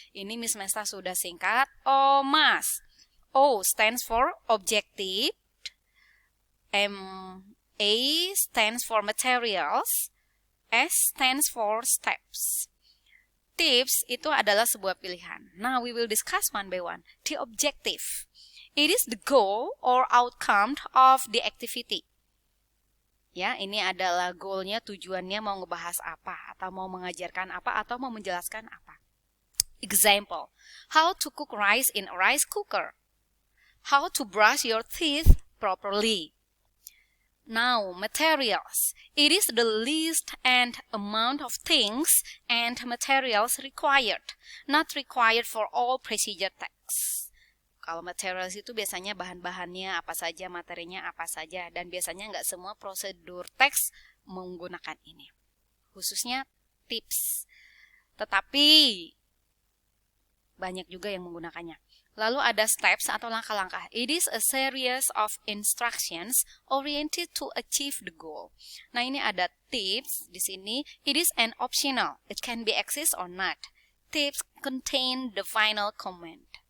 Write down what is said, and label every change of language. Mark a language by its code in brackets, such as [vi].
[id] Ini Miss Mesta sudah singkat OMAS. [en] O stands for objective, A stands for materials, S stands for steps. [id] Tips itu adalah sebuah pilihan. [en] Now we will discuss one by one. The objective. It is the goal or outcome of the activity. [id] Ya, ini adalah goalnya, tujuannya mau ngebahas apa, atau mau mengajarkan apa, atau mau menjelaskan apa. [en] Example, how to cook rice in a rice cooker. How to brush your teeth properly. Now, materials. It is the list and amount of things and materials required, not required for all procedure texts. [id] Kalau materials itu biasanya bahan-bahannya apa saja, materinya apa saja, dan biasanya nggak semua prosedur teks menggunakan ini. Khususnya tips. Tetapi banyak juga yang menggunakannya. Lalu ada steps atau langkah-langkah. [en] It is a series of instructions oriented to achieve the goal. [id] Nah, ini ada tips di sini. [en] It is an optional. It can be exist or not. Tips contain the final command.